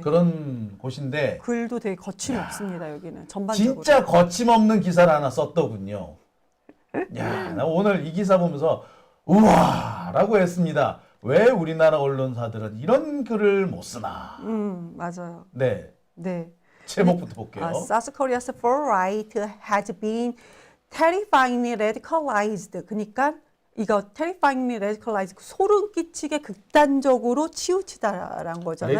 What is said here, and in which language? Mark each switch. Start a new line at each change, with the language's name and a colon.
Korean: 그런 곳인데 글도 되게 거침없습니다. 여기는 전반적으로. 진짜 거침없는 기사를 하나 썼더군요. 야, 나 오늘 이 기사 보면서 우와라고 했습니다. 왜 우리나라 언론사들은 이런 글을 못 쓰나? 맞아요. 네, 네. 제목부터 볼게요.
English: South Korea's far-right has been terrifyingly radicalized.
Korean: 그러니까 이거
English: terrifyingly radicalized
Korean: 소름 끼치게 극단적으로 치우치다라는 거잖아요.